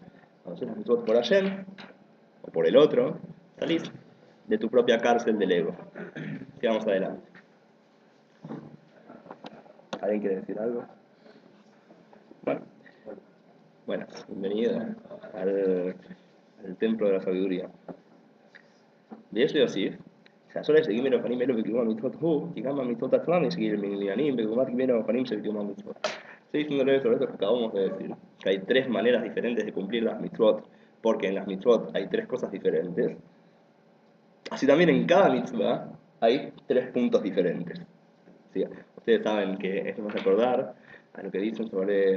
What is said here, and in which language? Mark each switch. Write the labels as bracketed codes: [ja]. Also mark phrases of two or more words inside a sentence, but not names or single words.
[es] Cuando haces las mitzvot por Hashem, o por el otro, salís de tu propia cárcel del ego. Sigamos adelante. ¿Alguien quiere decir algo? Bueno, bienvenido al templo de la sabiduría. De eso [he] Yosif, שהשורש זה ג' אופנים אלו וקיום המצוות הוא, כי גם המצוות עצמם יש ג' מניינים בדוגמת ג' האופנים של קיום המצוות. [es] Estoy diciéndole sobre esto que acabamos de decir, que hay tres maneras diferentes de cumplir las mitzvot, porque en las mitzvot hay tres cosas diferentes. Así también en cada mitzvah hay tres puntos diferentes. ¿Sí? Ustedes saben que esto nos va a acordar a lo que dicen sobre...